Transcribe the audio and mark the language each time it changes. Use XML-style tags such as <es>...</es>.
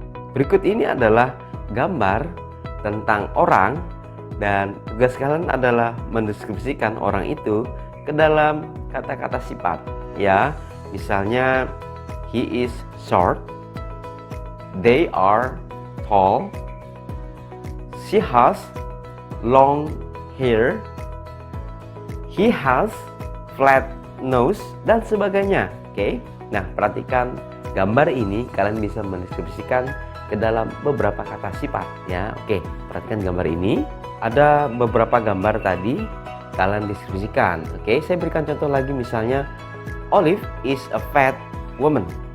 <id>Berikut ini adalah gambar tentang orang dan tugas kalian adalah mendeskripsikan orang itu ke dalam kata-kata sifat ya. Misalnya</id> <en>he is short, they are tall, she has long hair, he has flat nose,</en> <id>dan sebagainya. Oke. Nah, perhatikan gambar ini, kalian bisa mendeskripsikan ke dalam beberapa kata sifat ya. Oke, perhatikan gambar ini. Ada beberapa gambar tadi kalian deskripsikan. Oke, saya berikan contoh lagi, misalnya</id> <en>Olive is a fat woman.</en>